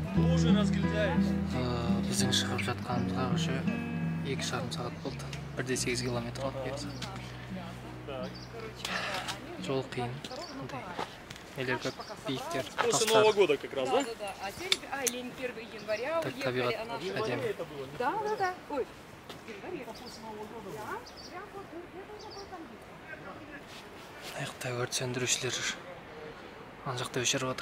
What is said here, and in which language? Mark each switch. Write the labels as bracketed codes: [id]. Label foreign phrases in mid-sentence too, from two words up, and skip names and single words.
[kk] Біздің шығып жатқанымызға уже 2,5 сағат болды. 1,8 километр қалып берді. Жол қиын. Нелер көп, биіктер, [ru] После Нового года как раз, да? Да. А теперь, или 1 января Так, уехали, [kk] табиғат [ru] она [kk] әдемі. [ru] Да. Ой, в январе. Да, прям вот где-то вот там. [kk] Аяқта өрт сөндірушілер ана жақта өшіріп отыр.